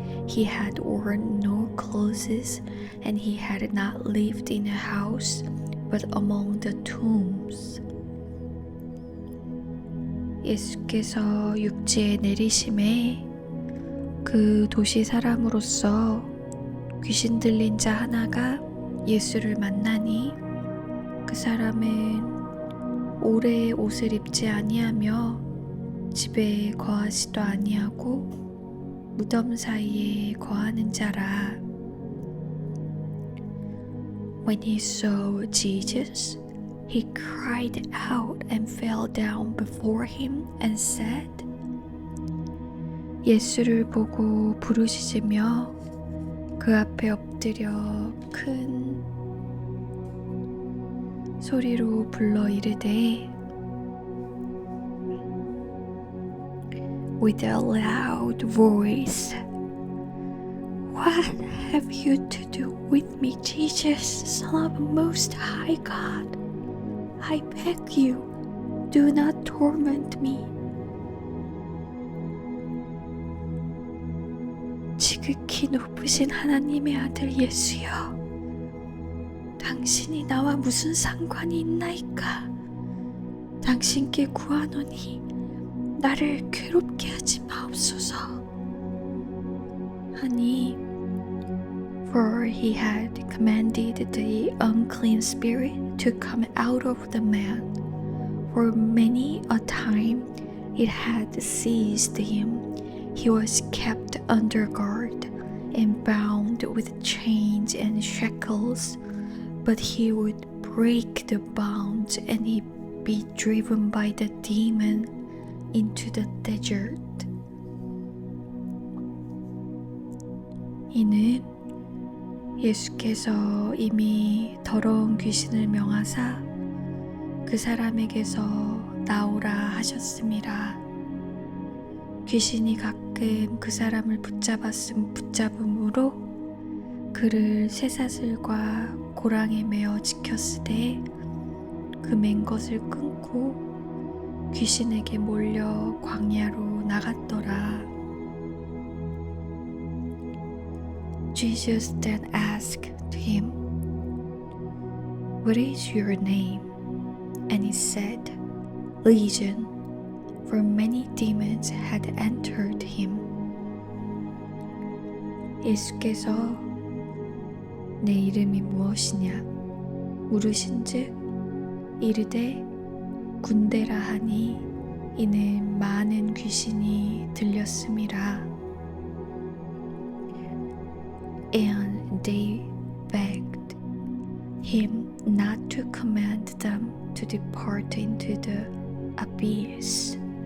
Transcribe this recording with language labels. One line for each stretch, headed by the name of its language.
English: He had worn no clothes, and he had not lived in a house, but among the tombs.
Korean: 예수께서 육지에 내리심에 그 도시 사람으로서 귀신 들린 자 하나가 예수를 만나니 그 사람은 오래 옷을 입지 아니하며 집에 거하지도 아니하고 무덤 사이에 거하는 자라.
English: When he saw Jesus, he cried out and fell down before him and said,
Korean: 예수를 보고 부르짖으며 그 앞에 엎드려 큰 소리로 불러 이르되
English: with a loud voice, What have you to do with me, Jesus, Son of the Most High God? I beg you, do not torment me.
Korean: 지극히 높으신 하나님의 아들 예수여, 당신이 나와 무슨 상관이 있나이까? 당신께 구하노니 나를 괴롭게 하지 마옵소서. 하니
English: For he had commanded the unclean spirit to come out of the man. For many a time it had seized him. He was kept under guard and bound with chains and shackles, but he would break the bonds and he'd be driven by the demon into the desert.
Korean: 이는 예수께서 이미 더러운 귀신을 명하사 그 사람에게서 나오라 하셨음이라. 귀신이 가끔 그 사람을 붙잡음으로 그를 쇠사슬과 고랑에 매어 지켰으되 그 맨 것을 끊고 귀신에게 몰려 광야로 나갔더라.
English: Jesus then asked him, What is your name? And he said, Legion, for many demons had entered him.
Korean: 예수께서 내 이름이 무엇이냐 물으신즉 이르되 군대라 하니 이는 많은 귀신이 들렸음이라.
English: And they begged him not to command them to depart into the abyss.